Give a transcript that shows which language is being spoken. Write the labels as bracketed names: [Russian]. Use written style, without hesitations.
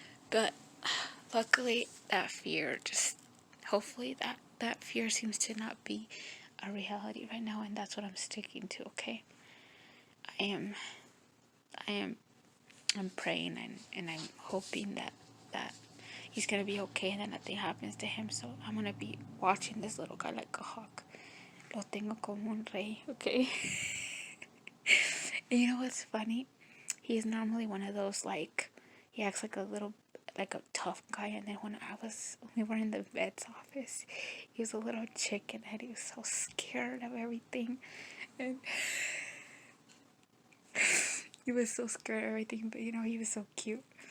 [English] But luckily, that fear hopefully that fear seems to not be a reality right now, and that's what I'm sticking to, okay? I am I'm praying and I'm hoping that he's gonna be okay and that nothing happens to him. So I'm gonna be watching this little guy like a hawk. [Spanish] Lo tengo como un rey, okay? [English] And you know what's funny? He's normally one of those, like, he acts like a tough guy. And then when we were in the vet's office, he was a little chicken and he was so scared of everything. And he was so scared of everything, but he was so cute.